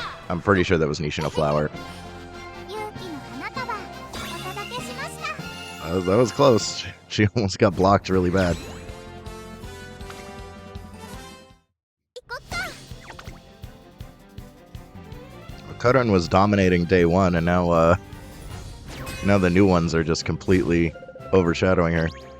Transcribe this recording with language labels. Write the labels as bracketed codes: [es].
[en] I'm pretty sure that was Nishino Flower. [ja] 勇気の花束お届けしました。 [en] That was close. She almost got blocked really bad. [ja] 行こっか。 [en] Karan was dominating day one, and now the new ones are just completely overshadowing her.